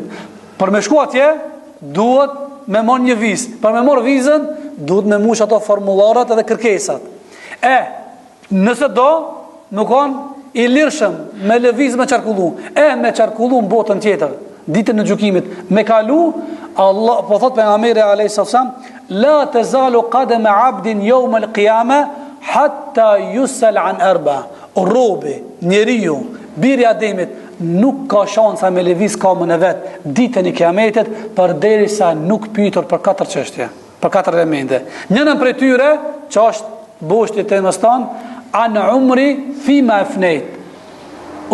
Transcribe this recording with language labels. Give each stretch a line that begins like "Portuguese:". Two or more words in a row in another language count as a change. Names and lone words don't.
Albanian: Për me shku atje duhet me marr një vizë. Për me marr vizën duhet me mush ato formularat edhe kërkesat. Nëse do, nuk kanë i lirshëm me lëviz me qarkullu, me qarkullu në botën tjetër, ditën në gjykimit, me kalu, Allah, po thot pejgamberi
Arabic: عليه السلام, لا تزال قدما عبد يوم القيامة حتى يسأل عن أربع.
Albanian: Robi, njeriu, biri i Ademit, nuk ka shansa me lëviz kamën e vet ditën e Kiametit përderisa nuk pyetur për 4 çështje, për 4 elemente. Njëra prej tyre, që është boshti të mëstan,
Arabic: عن عمره فيما أفناه.